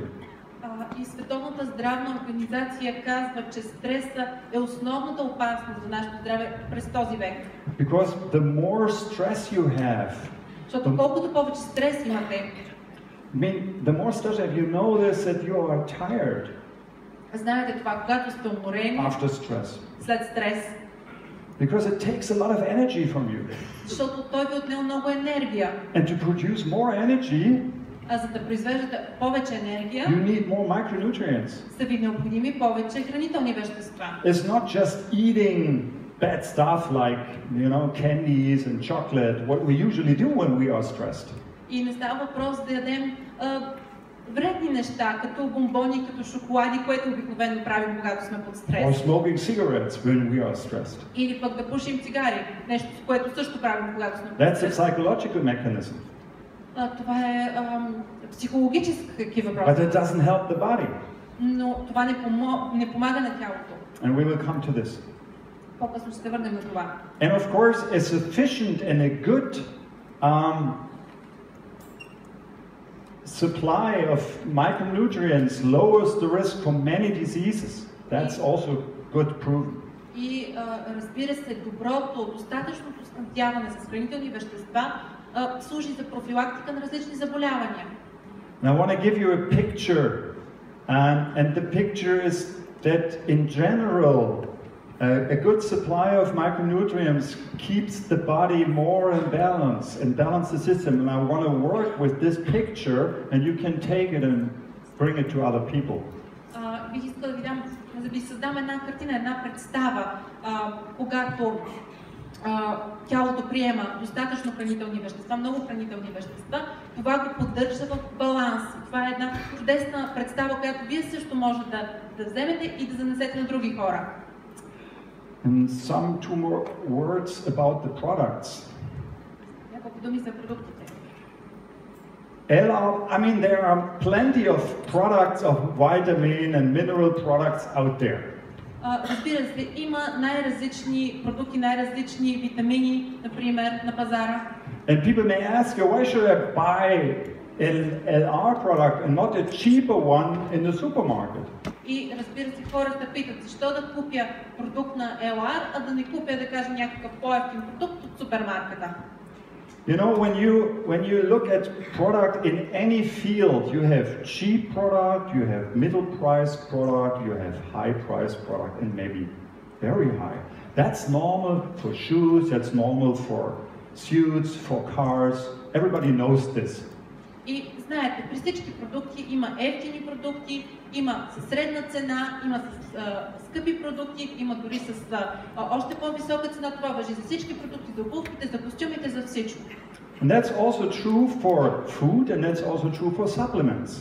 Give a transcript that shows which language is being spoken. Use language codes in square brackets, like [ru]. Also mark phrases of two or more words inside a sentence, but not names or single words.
[bg] И Световната здравна организация казва, че стреса е основната опасност за нашето здраве през този век. [en] Because the more stress you have, [bg] защото колкото повече стрес имате, [en] the more stress you know that you are tired. [bg] Знаете това, когато сте уморени [en] after stress. [bg] След стрес. [en] Because it takes a lot of energy from you. [bg] Защото той ви отнема много енергия. [en] And to produce more energy, [bg] за да произвеждате повече енергия, [en] you need more micronutrients. [bg] Са ви необходими повече хранителни вещества. [en] It's not just eating bad stuff like, candies and chocolate, what we usually do when we are stressed. [bg] И не става въпрос да ядем вредни неща, като бомбони, като шоколади, което обикновено правим, когато сме под стрес. [en] Or smoking cigarettes when we are stressed. [bg] Или пък да пушим цигари, нещо, което също правим, когато сме под стрес. [en] That's a psychological mechanism. [bg] Това е психологически въпрос. [en] But it doesn't help the body. [bg] Но това не помага на тялото. [en] And we will come to this. [bg] По-късно ще се върнем на това. [en] And of course, a sufficient and a good supply of micronutrients lowers the risk for many diseases. That's also good proven. [bg] И разбира се, доброто, достатъчното снабдяване с хранителни вещества служи за профилактика на различни заболявания. [en] Now I want to give you a picture, and the picture is that in general, a good supply of micronutrients keeps the body more in balance and balance the system. And I want to work with this picture, and you can take it and bring it to other people. [bg] Бих искала да ви създам една картина, една представа, когато тялото приема достатъчно хранителни вещества, много хранителни вещества, това го поддържа в баланс. Това е една чудесна представа, която вие също може да вземете и да занесете на други хора. [en] And some two more words about the products. [bg] Няколко думи за продуктите. [en] I mean, there are plenty of products of vitamin and mineral products out there. [bg] Разбира се, има най-различни продукти, най-различни витамини, например, на пазара. [en] And people may ask you, why should I buy an LR product and not a cheaper one in the supermarket? [bg] И разбира се, хората питат, защо да купя продукт на LR, а да не купя, да кажем, някакъв по-евтин продукт от супермаркета. [en] You know, when you look at product in any field, you have cheap product, you have middle price product, you have high price product, and maybe very high. That's normal for shoes, that's normal for suits, for cars. Everybody knows this. [bg] И знаете, при всички продукти има евтини продукти, има със средна цена, има с скъпи продукти, има дори с още по-висока цена. Това важи за всички продукти, за обувките, за костюмите, за всичко. [en] And that's also true for food, and that's also true for supplements.